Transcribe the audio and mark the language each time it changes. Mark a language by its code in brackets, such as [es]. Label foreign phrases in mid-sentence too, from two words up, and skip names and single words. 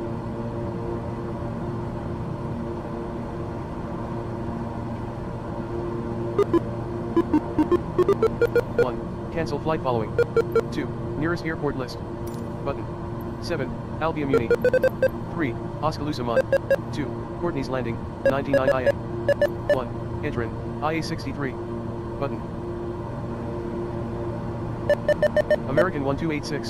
[en] One. Cancel flight following. 2. Nearest airport list. Button. 7. Albion Muni. 3. Oskaloosaman. 2. Courtney's Landing. 99 IA. 1. Edrin. IA 63. Button. American 1286.